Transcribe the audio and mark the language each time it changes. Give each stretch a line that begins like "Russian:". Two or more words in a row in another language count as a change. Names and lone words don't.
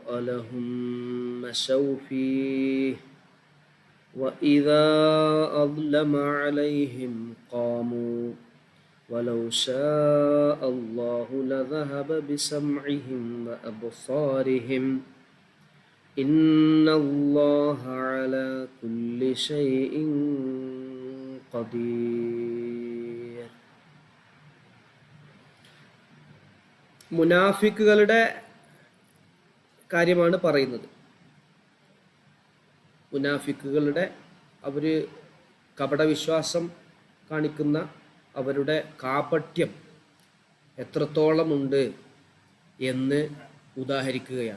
Arabic: لهم مشوا فيه وإذا أظلم عليهم قاموا ولو شاء الله لذهب بسمعهم وأبصارهم إن الله على كل شيء قدير.
Malayalam: മുനാഫിക്കുകളുടെ കാര്യമാണ് പറയുന്നത്. മുനാഫിക്കുകളുടെ അവർ കപടവിശ്വാസം കാണിക്കുന്ന അവരുടെ കാപട്യം എത്രത്തോളമുണ്ട് എന്ന് ഉദാഹരിക്കുകയാണ്.